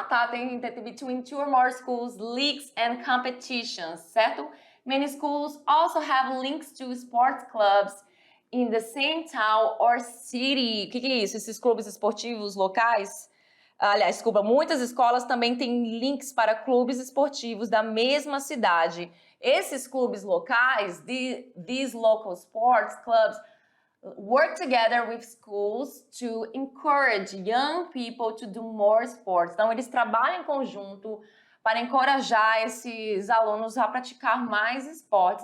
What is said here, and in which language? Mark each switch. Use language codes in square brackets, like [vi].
[en] tem between two or more schools, leagues and competitions, certo? Many schools also have links to sports clubs in the same town or city. [pt] O que é isso? Esses clubes esportivos locais? Aliás, desculpa, muitas escolas também têm links para clubes esportivos da mesma cidade. Esses clubes locais, [en] these local sports clubs, work together with schools to encourage young people to do more sports. [pt] Então, eles trabalham em conjunto para encorajar esses alunos a praticar mais esportes.